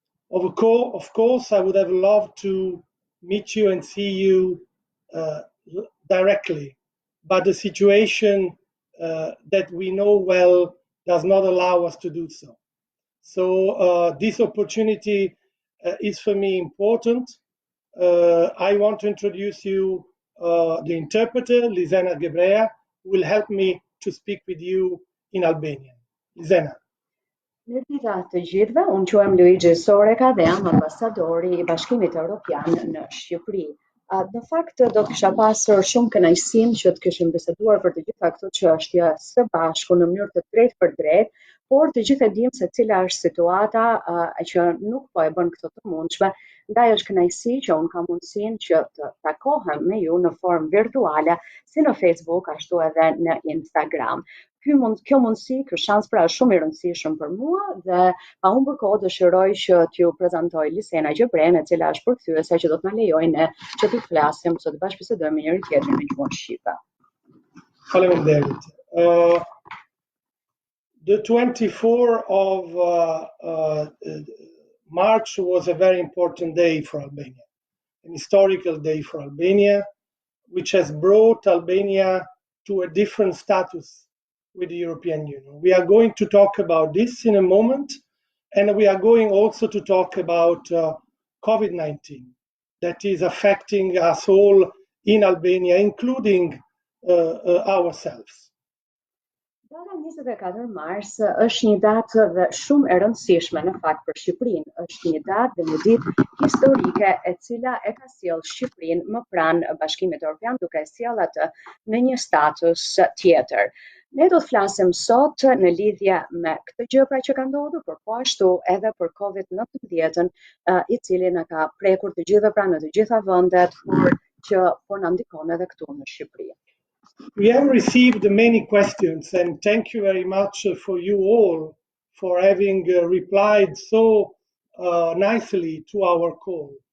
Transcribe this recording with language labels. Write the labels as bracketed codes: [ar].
[en] Of course, I would have loved to meet you and see you directly, but the situation that we know well does not allow us to do so. So this opportunity is for me important. I want to introduce you the interpreter, Lizena Gebrea, who will help me to speak with you in Albanian. Lizena. [sq] Mirë të gjithëve, unë quhem Luigi Soreca dhe jam ambasadori i Bashkimit Evropian në Shqipëri. Në fakt do të kisha pasur shumë kënaqësinë që të kishim biseduar për të gjitha këto çështje së bashku në mënyrë të drejtë për drejtë, por të gjithë e dimë se cila është situata që nuk po e bën këto të mundshme, ndaj është kënaqësi që unë kam mundësinë që të takohem me ju në formë virtuale, si në Facebook, ashtu edhe në Instagram. Kjo mundësi, ky shans pra është shumë i rëndësishëm për mua dhe pa humbur kohë dëshiroj që t'ju prezantoj Lisena Gjebren, e cila është përkthyesja që do të na lejojë ne që të flasim ose të bashkëbisedojmë me njëri tjetrin në gjuhën shqipe. Faleminderit. [en] The 24th of March was a very important day for Albania, an historical day for Albania, which has brought Albania to a different status with the European Union. We are going to talk about this in a moment, and we are going also to talk about COVID-19 that is affecting us all in Albania, including ourselves. [sq] Data 24 mars është një datë dhe shumë e rëndësishme në fakt për Shqipërinë. Është një datë dhe një ditë historike e cila e ka sjellë Shqipërinë më pranë Bashkimit Evropian duke e sjellë atë në një status tjetër. Ne do të flasim sot në lidhje me këtë gjë pra që ka ndodhur, por po ashtu edhe për COVID-19, i cili na ka prekur të gjithë pra në të gjitha vendet, por që po na ndikon edhe këtu në Shqipëri. [en] We have received many questions, and thank you very much for you all for having replied so nicely to our call.